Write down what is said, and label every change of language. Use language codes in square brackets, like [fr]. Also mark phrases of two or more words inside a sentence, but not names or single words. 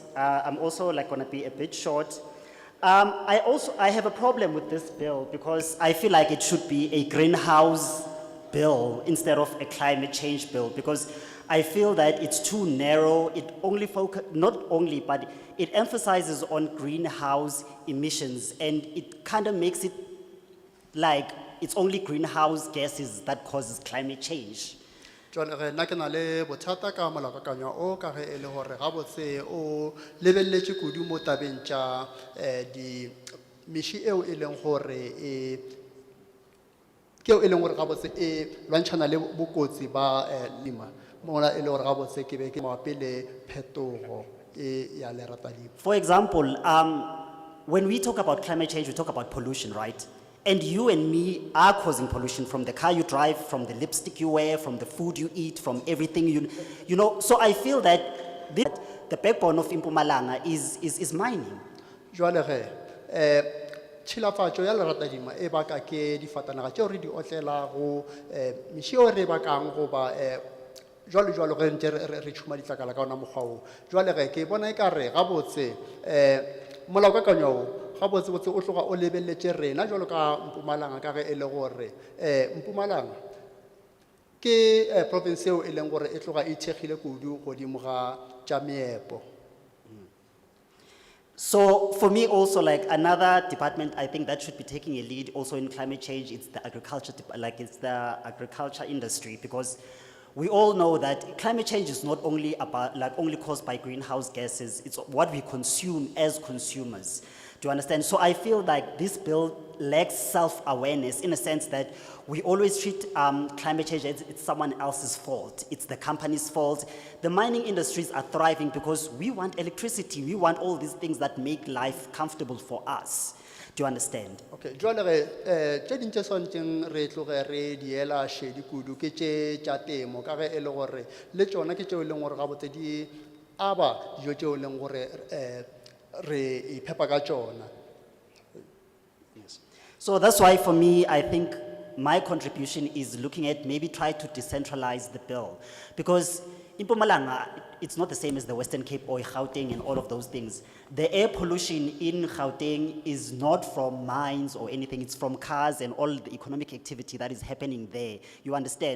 [en] I'm also like gonna be a bit short. I have a problem with this bill because I feel like it should be a greenhouse bill instead of a climate change bill, because I feel that it's too narrow. It only not only, but it emphasizes on greenhouse emissions, and it kind of makes it like it's only greenhouse gases that causes climate change. [nso] Jwale re nna ke na le bothata ka molaokakanywa o ka ge e le gore gabotse o lebeletse kudu mo tabeng tša di meši eo e leng gore ke eo e leng gore gabotse e lwantšhana le bokotsi ba lema mola e le gore gabotse ke be ke mabapi le phetogo ya leratadimo. [en] For example, when we talk about climate change, we talk about pollution, right? And you and me are causing pollution from the car you drive, from the lipstick you wear, from the food you eat, from everything you know. So I feel that the backbone of Mpumalanga is mining. [nso] Jwale ge tšhilafatšo ya leratadima e baka ke difatanaga tšeo re di otlelago meši eo re bakang goba jwalo ge ntse re tšhuma ditlakala ka ona mokgwa o. Jwale ge ke bona e ka re gabotse molaokakanywa o gabotsebotse o tloga o lebeletse rena jwalo ka Mpumalanga ka ge e le gore Mpumalanga ke province eo e leng gore e tloga e thekgile kudu godimo ga tša meepo. [en] So for me also, like another department, I think that should be taking a lead also in climate change, it's the agriculture, it's the agriculture industry, because we all know that climate change is not only about, only caused by greenhouse gases, it's what we consume as consumers. Do you understand? So I feel like this bill lacks self-awareness in a sense that we always treat climate change as it's someone else's fault. It's the company's fault. The mining industries are thriving because we want electricity. We want all these things that make life comfortable for us. Do you understand? [nso] Okay, jwale ge tše dintše swanetšeng re tloge re diela šedi kudu ke tše tša temo ka ge e le gore le tšona ke tšeo e leng gore gabotse di aba dijo tšeo e leng gore re iphepa ka tšona. [en] So that's why for me, I think my contribution is looking at maybe try to decentralize the bill. Because in Mpumalanga, it's not the same as the Western Cape or Gauteng and all of those things. The air pollution in Gauteng is not from mines or anything, it's from cars and all the economic activity that is happening there, you understand?